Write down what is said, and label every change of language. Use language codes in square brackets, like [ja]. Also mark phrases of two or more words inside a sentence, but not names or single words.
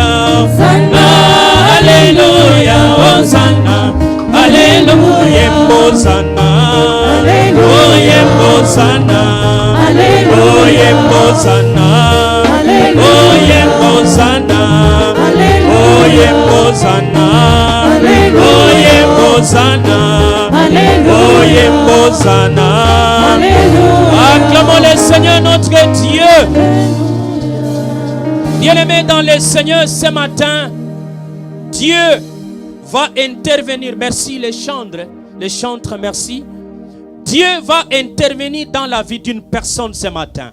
[fr] Hosanna, alléluia, Hosanna, alléluia, Hosanna, alléluia, Hosanna, alléluia, Hosanna, alléluia, Hosanna, alléluia, Hosanna, alléluia, Hosanna, alléluia, Hosanna, alléluia. Acclamons le Seigneur notre Dieu. Bien-aimés dans le Seigneur, ce matin, Dieu va intervenir. Merci les chantres, merci. Dieu va intervenir dans la vie d'une personne ce matin.